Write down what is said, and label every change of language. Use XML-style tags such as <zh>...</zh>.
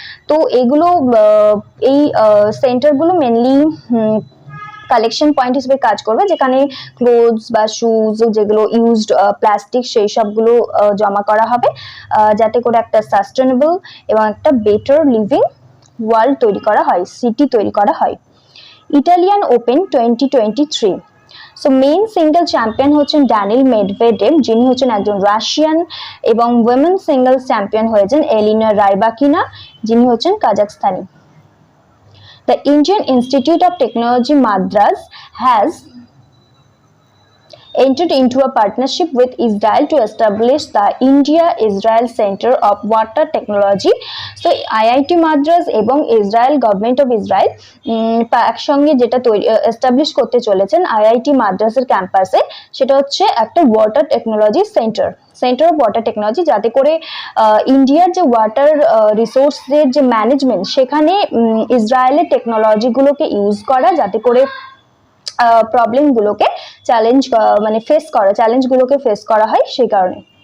<bn>তো এগুলো এই সেন্টারগুলো মেনলি কালেকশন পয়েন্ট হিসেবে কাজ করবে, যেখানে ক্লোথস বা শুজ যেগুলো ইউজড প্লাস্টিক সেই সবগুলো জমা করা হবে, যাতে করে একটা সাস্টেনেবল এবং একটা বেটার লিভিং ওয়ার্ল্ড তৈরি করা হয়, সিটি তৈরি করা হয়। Italian open 2023, so main single champion হচ্ছেন ড্যানিল মেডভেডেভ, যিনি হচ্ছেন একজন রাশিয়ান, এবং উইমেন সিঙ্গেলস চ্যাম্পিয়ন হয়েছেন এলিনা রাইবাকিনা, যিনি হচ্ছেন কাজাখস্তানি।</bn> <en>The Indian Institute of Technology Madras has entered into a partnership with Israel to establish the India-Israel Center of Water Technology.</en> <bn>So IIT Madras এবং Israel government of Israel একসঙ্গে যেটা establish করতে চলেছেন IIT মাদ্রাসের ক্যাম্পাসে, সেটা হচ্ছে একটা water technology centre of water technology, যাতে করে ইন্ডিয়ার যে ওয়াটার রিসোর্সের যে ম্যানেজমেন্ট সেখানে ইসরায়েলের টেকনোলজিগুলোকে ইউজ করা, যাতে করে প্রবলেমগুলোকে চ্যালেঞ্জগুলোকে ফেস করা হয় সেই কারণে।</bn>